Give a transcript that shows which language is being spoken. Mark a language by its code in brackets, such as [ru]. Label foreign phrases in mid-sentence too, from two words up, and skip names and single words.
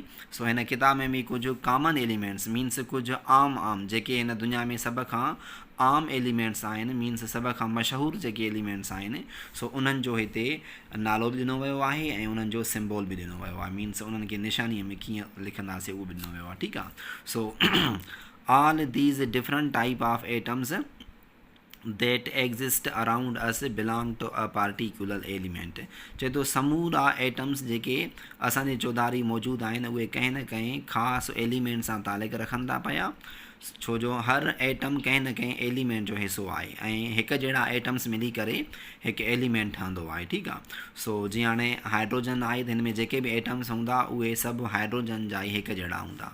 [sd] सो हिन किताब में बि कुझु [en] common elements [sd] मीन्स कुझु आम जेके हिन दुनिया में सभ खां आम एलिमेंट्स आहिनि मीन्स सभ खां मशहूरु जेके एलिमेंट्स आहिनि सो उन्हनि जो हिते नालो बि ॾिनो वियो आहे ऐं उन्हनि जो सिम्बॉल बि ॾिनो वियो आहे, मीन्स उन्हनि खे निशानीअ में कीअं लिखंदासीं उहो बि ॾिनो वियो आहे। ठीकु आहे। [en] सो all these different type of atoms that exist around us belong to a particular element। [sd] चए थो समूरा एटम्स जेके असांजे चौधारी मौजूदु आहिनि उहे कंहिं न कंहिं ख़ासि एलिमेंट सां तालुक़ रखनि था पिया, छो जो हर एटम कंहिं न कंहिं एलिमेंट जो हिसो आहे ऐं हिकु जहिड़ा एटम्स मिली करे हिकु एलिमेंट ठहंदो आहे। ठीकु आहे। सो जीअं हाणे हाइड्रोजन आहे त हिन में जेके बि एटम्स हूंदा उहे सभु हाइड्रोजन जा ई हिकु जहिड़ा हूंदा।